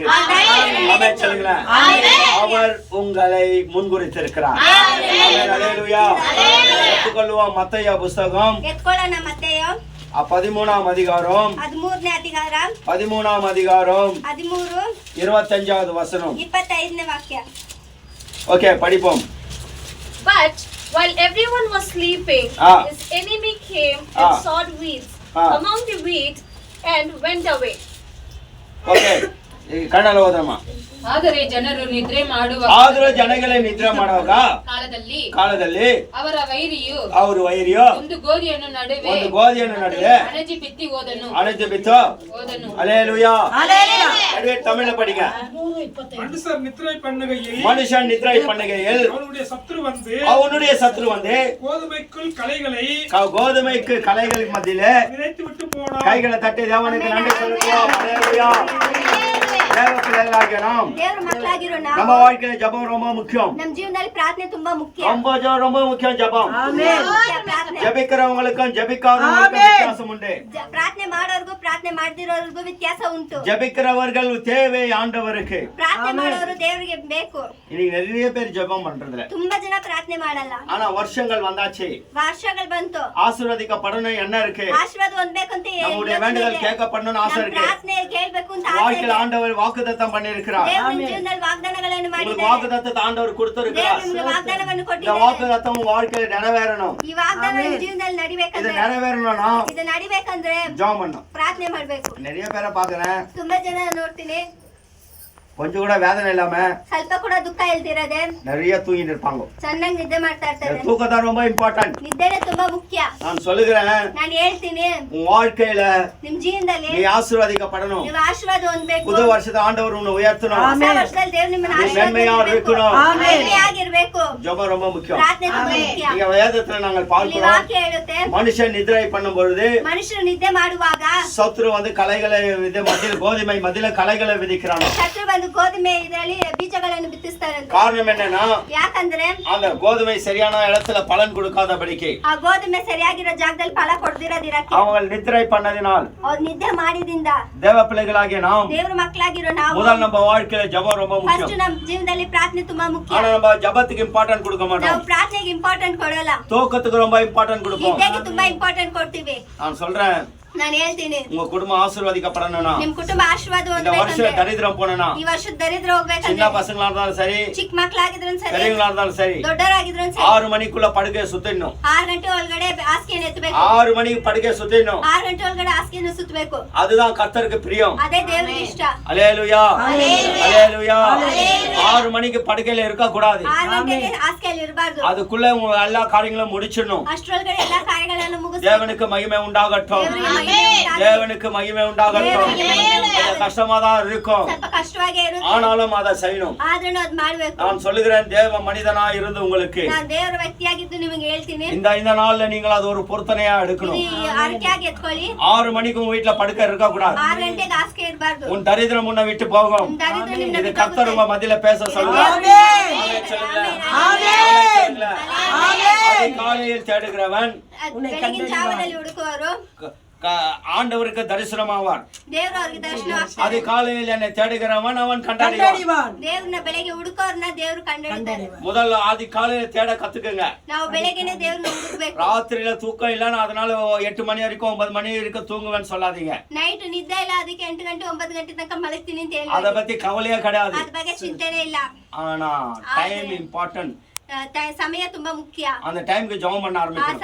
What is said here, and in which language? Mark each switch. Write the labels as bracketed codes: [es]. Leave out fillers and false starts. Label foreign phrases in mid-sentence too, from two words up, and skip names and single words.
[ta] ஆமென் சொல்லுங்களேன். அவர் உங்களை முன்குறித்திருக்கிறார். ஆமென் ஹalleluya. எடுத்துக்கொள்வோம் மத்தேயு புத்தகம் 13ஆம் அதிகாரம் 25வது வசனம். [kn] 25ನೇ ವಾಕ್ಯ. [ta] ஓகே படிப்போம். [en] But while everyone was sleeping, his enemy came and sowed weeds among the wheat and went away. [kn] ಓಕೆ ಕನ್ನಡ ಓದಮ್ಮ. ಆದರೆ ಜನರು ನಿದ್ರೆ ಮಾಡುವಾಗ ಕಾಲದಲ್ಲಿ ಅವರ ವೈರಿಯು ಒಂದು ಗೋಧಿಯನ್ನು ನಡುವೆ ಅಣಜಿ ಬಿತ್ತಿ ಹೋದನು. [ta] ஹalleluya. நடுவே தமிழ்ல படிங்க. மனுஷன் நித்ரை பண்ணுகையில் அவனுடைய சத்துரு வந்து கோதுமைக்கு களைகள் மத்தியிலே கைகளை தட்டி தேவனுக்கு நன்றி செலுத்துவோம். ஹalleluya. நம்ம வாழ்க்கையில ஜெபம் ரொம்ப முக்கியம். [kn] ನಮ್ಮ ಜೀವನದಲ್ಲಿ ಪ್ರಾರ್ಥನೆ ತುಂಬಾ ಮುಖ್ಯ. [ta] ரொம்ப முக்கியம் ஜெபம். [kn] ಆಮೆನ್. [ta] ஜெபிக்கிறவங்களுக்கும் ஜெபிக்காதவங்களுக்கும் வித்தியாசம் உண்டு. [kn] ಪ್ರಾರ್ಥನೆ ಮಾಡೋರ್ಗೂ ಪ್ರಾರ್ಥನೆ ಮಾಡದಿರೋರ್ಗೂ ವ್ಯತ್ಯಾಸ ಉಂಟು. [ta] ஜெபிக்கிறவர்கள் தேவை ஆண்டவருக்கு. [kn] ಪ್ರಾರ್ಥನೆ ಮಾಡೋರು ದೇವರಿಗೆ ಬೇಕು. [ta] இன்னைக்கு நிறைய பேர் ஜெபம் பண்றதில்ல. [kn] ತುಂಬಾ ಜನ ಪ್ರಾರ್ಥನೆ ಮಾಡಲ್ಲ. [ta] ஆனா வருஷங்கள் வந்தாச்சு. [kn] ವರ್ಷಗಳು ಬಂತು. [ta] ஆசீர்வதிக்கப்படணும் என்ன இருக்கு? [kn] ಆಶೀರ್ವಾದ ಹೊಂದಬೇಕು ಅಂತ [ta] நம்முடைய வேண்டுதல் கேட்கப்படணும்னு ஆசை இருக்கு. [kn] ಪ್ರಾರ್ಥನೆ ಕೇಳಬೇಕು ಅಂತ ಆಸೆ. [ta] வாழ்க்கையில ஆண்டவர் வாக்குத்தத்தம் பண்ணியிருக்கிறார். [kn] ದೇವರ ಜೀವನದಲ್ಲಿ ವಾಗ್ದಾನಗಳನ್ನು ಮಾಡಿದ್ದಾರೆ. [ta] வாக்குத்தத்தத்தை ஆண்டவர் கொடுத்திருக்கிறார். [kn] ದೇವರು ವಾಗ್ದಾನವನ್ನು [ta] இந்த [kn] ಕೊಟ್ಟಿದ್ದಾರೆ. [ta] வாக்குத்தத்தம் வாழ்க்கையில நிறைவேறணும். [kn] ಈ ವಾಗ್ದಾನ ನಿಮ್ಮ ಜೀವನದಲ್ಲಿ ನಡಿಬೇಕಂದ್ರೆ [ta] இது நிறைவேறணும்னா [kn] ಇದು ನಡಿಬೇಕಂದ್ರೆ [ta] ஜெபம் பண்ணணும். [kn] ಪ್ರಾರ್ಥನೆ ಮಾಡಬೇಕು. [ta] நிறைய பேரை பாக்குறேன், [kn] ತುಂಬಾ ಜನ ನೋಡ್ತೀನಿ, [ta] கொஞ்சம் கூட வேதனை இல்லாம [kn] ಸ್ವಲ್ಪ ಕೂಡ ದುಃಖ ಇಲ್ದಿರದೆ [ta] நிறைய தூங்கிட்டு இருப்பாங்க. [kn] ಚೆನ್ನಾಗಿ ನಿದ್ದೆ ಮಾಡ್ತಾ ಇರ್ತಾರೆ. [ta] தூக்கம் ரொம்ப இம்பார்ட்டன்ட். [kn] ನಿದ್ದೆನೇ ತುಂಬಾ ಮುಖ್ಯ. [ta] நான் சொல்லுகிறேன், [kn] ನಾನು ಹೇಳ್ತೀನಿ, [ta] உன் வாழ்க்கையில [kn] ನಿಮ್ ಜೀವನದಲ್ಲಿ [ta] நீ ஆசீர்வதிக்கப்படணும். [kn] ನೀವು ಆಶೀರ್ವಾದ ಹೊಂದಬೇಕು. [ta] புது வருஷத்தை ஆண்டவர் உன்னை உயர்த்தணும். [kn] ಹೊಸ ವರ್ಷದಲ್ಲಿ ದೇವರು ನಿಮ್ಮನ್ನು [ta] இருக்கணும். [kn] ಆಶೀರ್ವದಿಸಬೇಕು. [ta] ஜெபம் ரொம்ப முக்கியம். [kn] ಪ್ರಾರ್ಥನೆ ತುಂಬಾ ಮುಖ್ಯ. [ta] இங்க வேதத்துல நாங்கள் பார்க்கிறோம், [kn] ವಾಕ್ಯ ಹೇಳುತ್ತೆ, [ta] மனுஷன் நித்திரை பண்ணும் பொழுது [kn] ಮನುಷ್ಯರು ನಿದ್ದೆ ಮಾಡುವಾಗ [ta] சத்துரு வந்து களைகளை மத்தியில் கோதுமை மத்தியில களைகளை விதிக்கிறான். [kn] ಶತ್ರು ಬಂದು ಗೋಧುಮೆ ಇದರಲ್ಲಿ ಬೀಜಗಳನ್ನು ಬಿತ್ತಿಸ್ತಾರೆ. [ta] காரணம் என்னன்னா, [kn] ಯಾಕಂದ್ರೆ [ta] அந்த கோதுமை சரியான இடத்துல பலன் கொடுக்காதபடிக்கு, [kn] ಆ ಗೋಧುಮೆ ಸರಿಯಾಗಿರೋ ಜಾಗದಲ್ಲಿ ಫಲ ಕೊಡದಿರೋದಿರಕ್ಕೆ, [ta] அவங்க நித்திரை பண்ணதினால், [kn] ಅವ್ರು ನಿದ್ದೆ ಮಾಡಿದಿಂದ [ta] தேவ பிள்ளைகளாகிய நாம் [kn] ದೇವರ ಮಕ್ಕಳಾಗಿರೋ ನಾವು [ta] முதல் நம்ம வாழ்க்கையில ஜெபம் ரொம்ப [kn] ಫಸ್ಟ್ [ta] முக்கியம். [kn] ನಮ್ಮ ಜೀವನದಲ್ಲಿ ಪ್ರಾರ್ಥನೆ ತುಂಬಾ ಮುಖ್ಯ. [ta] ஆனா நம்ம ஜெபத்துக்கு இம்பார்ட்டன்ட் கொடுக்க [kn] ನಾವು [ta] மாட்டோம். [kn] ಪ್ರಾರ್ಥನೆಗೆ ಇಂಪಾರ್ಟೆಂಟ್ ಕೊಡಲ್ಲ, [ta] தூக்கத்துக்கு ரொம்ப இம்பார்ட்டன்ட் கொடுப்போம். [kn] ನಿದ್ದೆಗೆ ತುಂಬಾ ಇಂಪಾರ್ಟೆಂಟ್ ಕೊಡ್ತೀವಿ. [ta] நான் சொல்றேன், [kn] ನಾನು ಹೇಳ್ತೀನಿ, [ta] உங்க குடும்பம் ஆசீர்வதிக்கப்படணும்னா, [kn] ನಿಮ್ ಕುಟುಂಬ ಆಶೀರ್ವಾದ [ta] இந்த வருஷம் [kn] ಹೊಂದಬೇಕಂದ್ರೆ, [ta] தரித்திரம் போனா, [kn] ಈ ವರ್ಷದ ದರಿದ್ರ [ta] சின்ன [kn] ಹೋಗ್ಬೇಕಂದ್ರೆ, [ta] பசங்களா இருந்தாலும் சரி, [kn] ಚಿಕ್ಕ ಮಕ್ಕಳಾಗಿದ್ರು ಸರಿ, [ta] பெரியவங்களா இருந்தாலும் சரி, [kn] ದೊಡ್ಡವರಾಗಿದ್ರು ಸರಿ, [ta] 6 மணிக்குள்ள படுக்கையை சுத்திடணும். [kn] 6 ಗಂಟೆ ಒಳಗಡೆ ಹಾಸಿಗೆಯನ್ನು ಎತ್ತಬೇಕು. [ta] 6 மணிக்கு படுக்கையை சுத்திடணும். [kn] 6 ಗಂಟೆ ಒಳಗಡೆ ಹಾಸಿಗೆಯನ್ನು ಸುತ್ತಬೇಕು. [ta] அதுதான் கர்த்தருக்கு பிரியம். [kn] ಅದೇ ದೇವರಿಗೆ ಇಷ್ಟ. [ta] ஹalleluya. ஹalleluya. 6 மணிக்கு படுக்கையில இருக்க கூடாது. [kn] 6 ಗಂಟೆಗೆ ಹಾಸಿಗೆಯಲ್ಲಿ ಇರಬಾರದು. [ta] அதுக்குள்ள உங்க எல்லா காரியங்களும் முடிச்சிடணும். [kn] ಅಷ್ಟರೊಳಗಡೆ ಎಲ್ಲಾ ಕಾರ್ಯಗಳನ್ನು ಮುಗಿಸಿ [ta] தேவனுக்கு மகிமை உண்டாகட்டும். தேவனுக்கு மகிமை உண்டாகட்டும். கொஞ்சம் கஷ்டமா தான் இருக்கும், [kn] ಸ್ವಲ್ಪ ಕಷ್ಟವಾಗೇ ಇರುತ್ತೆ, [ta] ஆனாலும் அதை செய்யணும். [kn] ಆದ್ರೂ ಅದು ಮಾಡಬೇಕು. [ta] நான் சொல்லுகிறேன், தேவ மனிதனா இருந்து உங்களுக்கு [kn] ನಾನು ದೇವರ ವ್ಯಕ್ತಿಯಾಗಿದ್ದು ನಿಮಗೆ ಹೇಳ್ತೀನಿ, [ta] இந்த நாள்ல நீங்கள் அது ஒரு பொருத்தனையா எடுக்கணும். [kn] ಅರಕೆಯಾಗಿ ಎತ್ಕೊಳ್ಳಿ. [ta] 6 மணிக்கு உங்க வீட்டுல படுக்க இருக்க கூடாது. [kn] 6 ಗಂಟೆಗೆ ಹಾಸಿಗೆ ಇರಬಾರದು. [ta] உன் தரித்திரம் உன்னை விட்டு போகும். இது கர்த்தர் உங்க மத்தியில பேச சொல்லுவார். காலையில் தேடுகிறவன் [kn] ಬೆಳಗಿನ ಜಾವದಲ್ಲಿ ಹುಡುಕುವರು [ta] ஆண்டவருக்கு தரிசனமாவான். [kn] ದೇವರು ಅವರಿಗೆ ದರ್ಶನ ಆಗ್ತಾರೆ. [ta] அது காலையில் என்னை தேடுகிறவன் அவன் கண்டறிவான். [kn] ದೇವರನ್ನ ಬೆಳಗ್ಗೆ ಹುಡುಕೋರ್ನ ದೇವರು ಕಂಡುಹಿಡಿತಾರೆ. [ta] முதல்ல ஆதி காலையில தேட கத்துக்குங்க. [kn] ನಾವು ಬೆಳಗ್ಗೆನೇ ದೇವರನ್ನ ಹುಡುಕಬೇಕು. [ta] ராத்திரியில தூக்கம் இல்லைன்னா அதனால 8 மணி வரைக்கும் 9 மணி வரைக்கும் தூங்குவேன்னு சொல்லாதீங்க. [kn] ನೈಟ್ ನಿದ್ದೆ ಇಲ್ಲ, ಅದಕ್ಕೆ 8 ಗಂಟೆ 9 ಗಂಟೆ ತನಕ ಮಲಗ್ತೀನಿ ಅಂತ ಹೇಳಿ [ta] ಅದ பத்தி கவலையே கிடையாது. [kn] ಅದ್ರ ಬಗ್ಗೆ ಚಿಂತೆನೇ ಇಲ್ಲ. [ta] ஆனா டைம் இம்பார்ட்டன்ட். [kn] ಸಮಯ ತುಂಬಾ ಮುಖ್ಯ. [ta] அந்த டைம்க்கு ஜெபம் பண்ண [kn] ಆ [ta] ஆரம்பிக்கணும்.